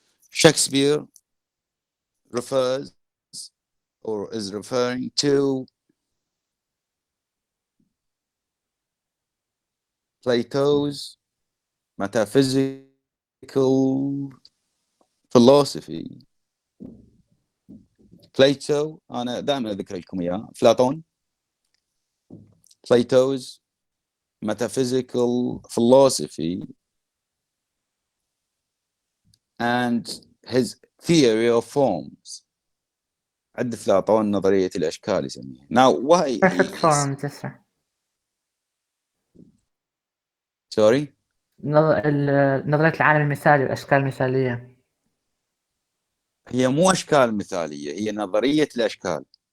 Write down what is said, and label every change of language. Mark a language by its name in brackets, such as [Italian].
[English] Shakespeare refers or is referring to Plato's metaphysical philosophy. [Arabic] Plato أنا دائما أذكر لكم إياه أفلاطون. [English] Plato's metaphysical philosophy and his theory of forms. [Arabic] عند أفلاطون نظرية الأشكال يسميها. [English] Now why Perfect forms, yes sir. Sorry? [Arabic] نظرية العالم المثالي والأشكال المثالية. هي مو أشكال مثالية، هي نظرية الأشكال.